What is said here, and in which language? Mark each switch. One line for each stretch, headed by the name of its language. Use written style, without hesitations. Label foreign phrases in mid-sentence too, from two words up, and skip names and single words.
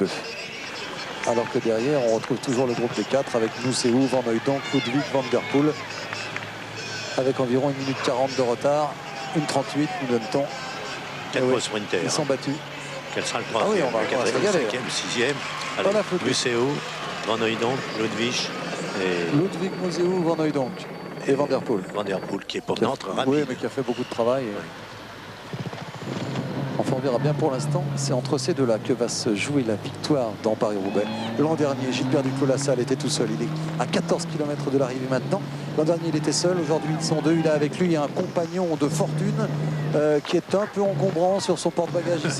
French: Alors que derrière, on retrouve toujours le groupe des 4 avec Mousseau, Van Hooydonk, Ludwig, Van Der Poel. avec environ 1 minute 40 de retard. 1:38, nous donne-t-on. 4 sprinters. Ils sont battus. Quel sera le Ah oui, 3e, on va le 4e, se régaler. 5e, 6e? Pas la faute. Museeuw, Van Hooijdonk, Ludwig et Ludwig, Museeuw, Van Hooijdonk et Van Der Poel. Van Der Poel qui est pour Qui a- Nantes rapide. Oui, mais qui a fait beaucoup de travail. Enfin, on verra bien pour l'instant. C'est entre ces deux-là que va se jouer la victoire dans Paris-Roubaix. L'an dernier, Gilbert Duclos-Lassalle était tout seul. Il est à 14 km de l'arrivée maintenant. L'an dernier, il était seul. Aujourd'hui, ils sont deux. Il a avec lui un compagnon de fortune qui est un peu encombrant sur son porte-bagages ici.